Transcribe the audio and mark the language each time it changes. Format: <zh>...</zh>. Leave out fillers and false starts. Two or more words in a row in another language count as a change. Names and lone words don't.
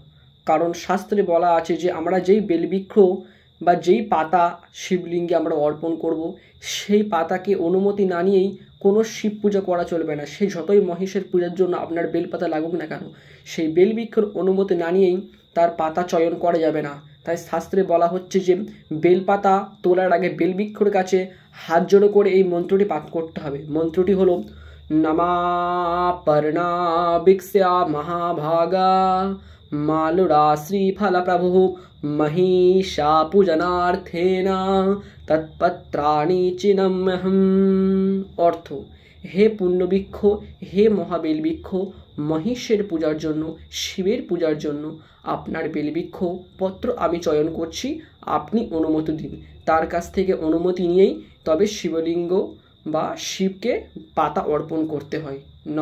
<bn>কারণ শাস্ত্রে বলা আছে যে আমরা যেই বেলবৃক্ষ বা যেই পাতা শিবলিঙ্গে আমরা অর্পণ করব, সেই পাতাকে অনুমতি না নিয়েই কোনো শিব পূজা করা চলবে না। সে যতই মহেশের পূজার জন্য আপনার বেলপাতা লাগুক না কেন, সেই বেলবৃক্ষের অনুমতি না নিয়েই তার পাতা চয়ন করা যাবে না। তাই শাস্ত্রে বলা হচ্ছে যে বেলপাতা তোলার আগে বেলবৃক্ষের কাছে হাত জোড়ো করে এই মন্ত্রটি পাঠ করতে হবে। মন্ত্রটি হলো</bn> <sa>नमा पर्णाभिक्ष्या महाभागा मालुरा श्रीफलप्रभुः महिषा पूजनार्थेन तत्पत्राणि चिनम्यहम्।</sa> <bn>অর্থ, হে পুণ্যবৃক্ষ, হে মহাবেলবৃক্ষ, মহিষের পূজার জন্য, শিবের পূজার জন্য আপনার বেলবৃক্ষ পত্র আমি চয়ন করছি, আপনি অনুমতি দিন। তার কাছ থেকে অনুমতি নিয়েই তবে শিবলিঙ্গ বা শিবকে পাতা অর্পণ করতে হয়।</bn>